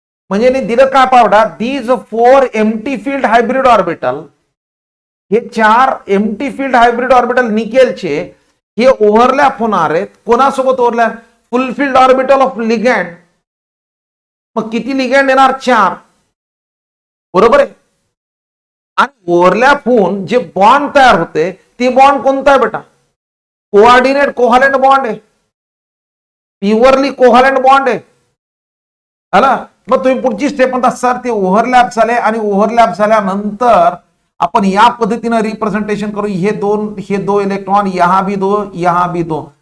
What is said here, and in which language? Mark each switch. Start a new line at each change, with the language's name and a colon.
Marathi: म्हणजे दिलं काय पावडा? These 4 empty field hybrid orbital, हे 4 एम्प्टी फील्ड हायब्रिड ऑर्बिटल निकेलचे हे ओव्हरलॅप होणार आहेत. कोणासोबत overlap?
English: Fulfilled orbital of ligand.
Marathi: मग किती लिगॅंड येणार? 4, बरोबर आहे. आणि ओव्हरलॅप होऊन जे बॉन्ड तयार होते ते बॉन्ड कोणता आहे बेटा? कोऑर्डिनेट कोव्हॅलेंट बॉन्ड आहे, प्युअरली कोव्हॅलेंट बॉन्ड आहे. आला. मग तुम्ही पुढची स्टेप म्हणता सर ते ओव्हरलॅप झाले, आणि ओव्हरलॅप झाल्यानंतर आपण या पद्धतीने रिप्रेझेंटेशन करू.
Hindi: हे दो इलेक्ट्रॉन, यहां भी दो, यहां भी दो.